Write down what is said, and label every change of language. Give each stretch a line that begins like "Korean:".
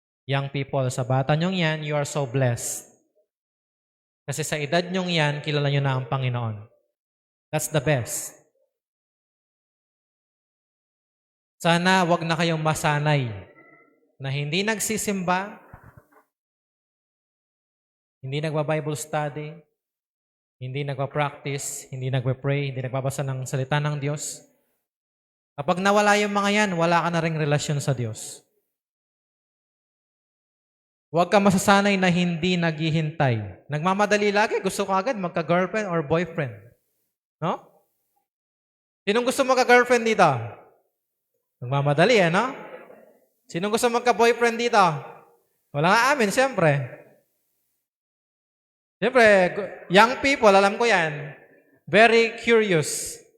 English: Young people,
Filipino: sa bata nyong yan,
English: you are so blessed.
Filipino: Kasi sa edad nyong yan, kilala nyo na ang Panginoon.
English: That's the best.
Filipino: Sana wag na kayong masanay na hindi nagsisimba, hindi nagba-Bible study, hindi nagpa-practice, hindi nagpa-pray, hindi nagbabasa ng salita ng Diyos. Kapag nawala yung mga yan, wala ka na ring relasyon sa Diyos. Huwag ka masasanay na hindi naghihintay. Nagmamadali lagi, gusto ko agad magka-girlfriend or boyfriend. No? Sinong gusto magka-girlfriend dito? Nagmamadali, no? Sinong gusto magka-boyfriend dito? Wala nga amin, siyempre. Siyempre, young people, alam ko yan,
English: very curious.